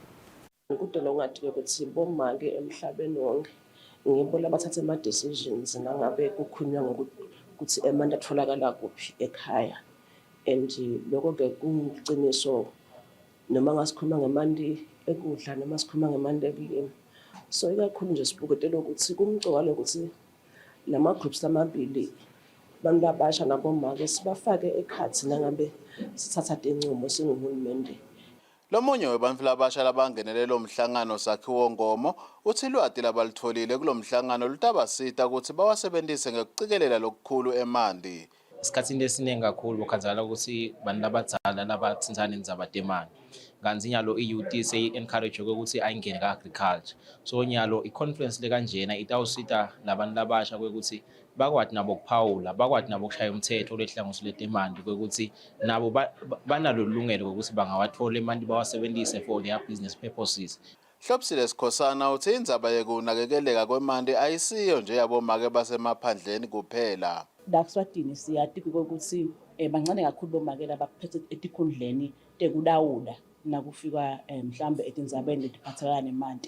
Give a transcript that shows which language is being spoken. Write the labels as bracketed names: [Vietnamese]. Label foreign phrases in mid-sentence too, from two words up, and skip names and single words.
[Swati] Udolo ngathi ukuthi bomake emhlabeni wonke ngibo labathatha ama decisions nangabe kukhulunywa ngokuthi emanti atholakala kuphi ekhaya. And lokho ke kuqiniso noma ngasikhuluma ngemanti ekudla noma sikhuluma ngemanti ekulima. So ikakhulu nje sibuketela ukuthi kumcokwa lokuthi lama groups amabili abantu abasha nabomake sibafake ekhathi nangabe sithatha inqumo singuhulumende. Lomunye webantu labasha labangenele lo mhlangano Sakhiwo Ngomo uthi lwati labalitholile kulomhlangano lutabasita ukuthi bawasebenzise ngekucikelela lokukhulu emanti. Isikhathini esiningi kakhulu bukhanzala ukuthi bantu abadzala labatsintsana indzaba temali kanti nyalo i-youth sey-encourage ukuthi ayingene ka-agriculture. So nyalo i-conference lekanjena itawusita labantu labasha kwekuthi bakwati nabo kuphawula bakwati nabo kushaya umthetho lehlangosi letemali kwekuthi nabo banalo lungelo ukuthi bangawathola emanti bawasebenzise [English] for their business purposes. [Swati] Hlopsile Sikhosana uthi indzaba yekunakekeleka kwemanti ayisiyo nje yabomake basemaphandleni kuphela. Eswatini siyati ukuthi bancane kakhulu bomake labaphethe etikhundleni tekulawula nakufika mhlambe etindzabeni letiphathelana nemanti.